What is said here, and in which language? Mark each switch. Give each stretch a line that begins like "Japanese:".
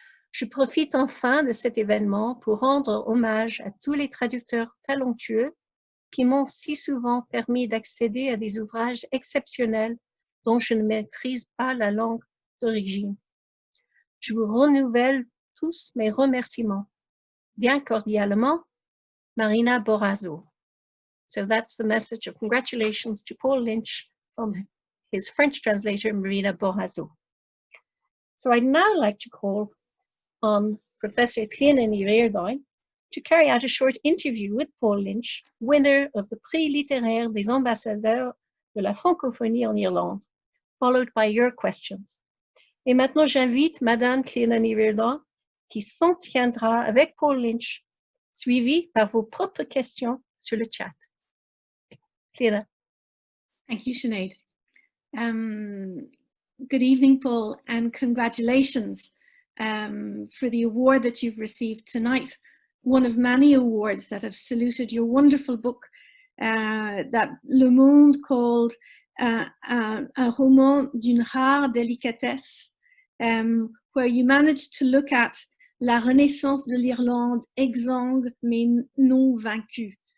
French: Je profite enfin de cet événement pour rendre hommage à tous les traducteurs talentueux qui m'ont si souvent permis d'accéder à des ouvrages exceptionnels dont je ne maîtrise pas la langue d'origine. Je vous renouvelle tous mes remerciements. Bien cordialement, Marina Borazo.
English: So that's the message of congratulations to Paul Lynch from his French translator, Marina Borazo. So I'd now like to call on Professor Clíona Ní Riordáin to carry out a short interview with Paul Lynch, winner of the Prix Littéraire des Ambassadeurs de la Francophonie en Irlande, followed by your questions.
French: Et maintenant, j'invite Madame Clíona Ní Riordáin, qui s'en tiendra avec Paul Lynch, suivi par vos propres questions sur le chat. Clíona.
English: Thank you, Sinead. Good evening, Paul, and congratulations for the award that you've received tonight. One of many awards that have saluted your wonderful book that Le Monde called
French: Un roman d'une rare délicatesse,
English: where you managed to look at
French: la renaissance de l'Irlande exsangue mais non vaincue.